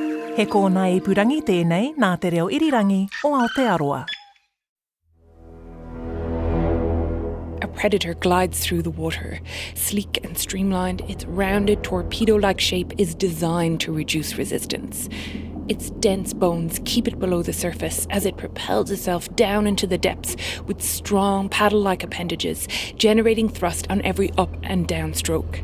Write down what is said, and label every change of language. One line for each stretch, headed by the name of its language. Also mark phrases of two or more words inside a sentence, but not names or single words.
Māori: He kōna I purangi tēnei nā te reo irirangi o Aotearoa.
English: A predator glides through the water. Sleek and streamlined, its rounded torpedo-like shape is designed to reduce resistance. Its dense bones keep it below the surface as it propels itself down into the depths with strong paddle-like appendages, generating thrust on every up and down stroke.